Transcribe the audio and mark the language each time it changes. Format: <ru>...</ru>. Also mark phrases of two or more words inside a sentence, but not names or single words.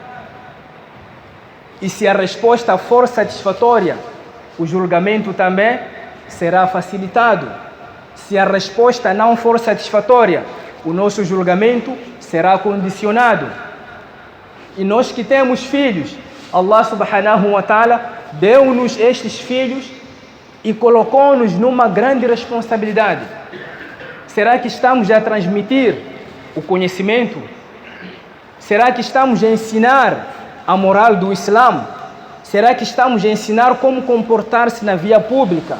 <pt>E se a resposta for satisfatória, o julgamento também será facilitado. Se a resposta não for satisfatória, o nosso julgamento será condicionado. E nós que temos filhos, Allah</pt> <ar>subhanahu wa ta'ala</ar> <pt>deu-nos estes filhos e colocou-nos numa grande responsabilidade. Será que estamos a transmitir o conhecimento? Será que estamos a ensinar a moral do Islã? Será que estamos a ensinar como comportar-se na via pública?</pt>